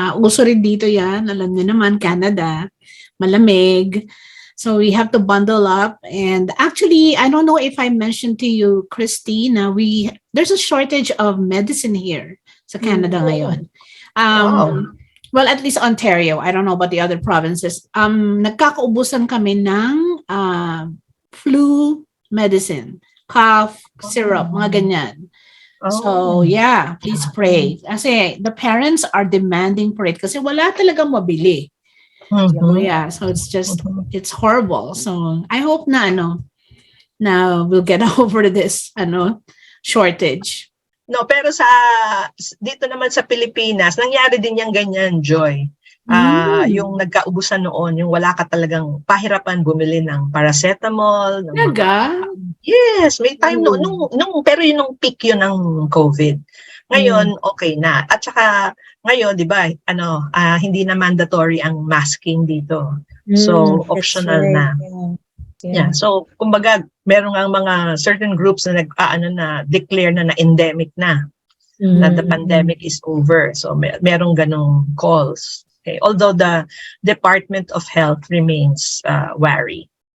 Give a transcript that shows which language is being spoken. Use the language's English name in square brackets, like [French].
[Filipino] Uso rin dito yan. Alam niyo naman, Canada. Malamig. [English] So we have to bundle up. And actually, I don't know if I mentioned to you, Christy, na there's a shortage of medicine here [Filipino] sa Canada ngayon. [English] Well, at least Ontario. I don't know about the other provinces. [Filipino] Nagkakaubusan kami ng flu medicine. [English] Cough, syrup, [Filipino] mga ganyan. [English] So, yeah, please pray. [Filipino] Kasi [English] the parents are demanding for it [Filipino] kasi wala talagang mabili. [English] So, yeah, so it's horrible. So, I hope na we'll get over this shortage. [Filipino] No, pero dito naman sa Pilipinas, nangyari din yung ganyan, Joy. Yung nagkaubusan noon, yung wala ka talagang pahirapan bumili ng paracetamol. [English] Yes, [Filipino] may time pero nung peak yun ng COVID. Ngayon, okay na. At saka, ngayon, di ba, hindi na mandatory ang masking dito. So, optional na. Yeah. So, kumbaga, meron ang mga certain groups na declare na endemic na. [English] Na the pandemic is over. So, [Filipino] merong ganong [English] calls. Okay. Although the Department of Health remains wary.